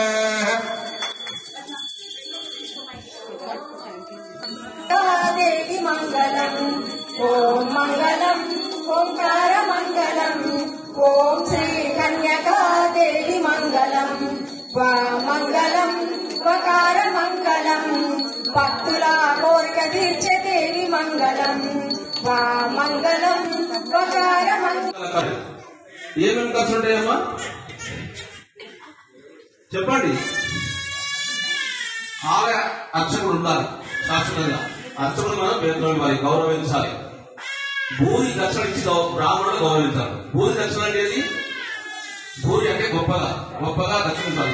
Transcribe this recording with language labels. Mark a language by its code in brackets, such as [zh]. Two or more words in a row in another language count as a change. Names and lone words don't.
[te] దేవీ మంగళం ఓం మంగళం ఓంకార మంగళం ఓం శ్రీ కన్యకా దేవీ మంగళం వా మంగళం వకార మంగళం భక్తుల కోరిక తీర్చే దేవీ మంగళం వా మంగళం వకార మంగళం. ఏమేమి ఖర్చు ఉంటాయమ్మా చెప్పండి. ఆలయ అర్చకుడు ఉండాలి. శాశ్వతంగా అర్చకుడు మనం వేతనం ఇవ్వాలి, గౌరవించాలి. భూరి దక్షిణ ఇచ్చి బ్రాహ్మణులు గౌరవించాలి. భూరి దక్షిణ అనేది భూరి అంటే గొప్పగా దక్షించాలి.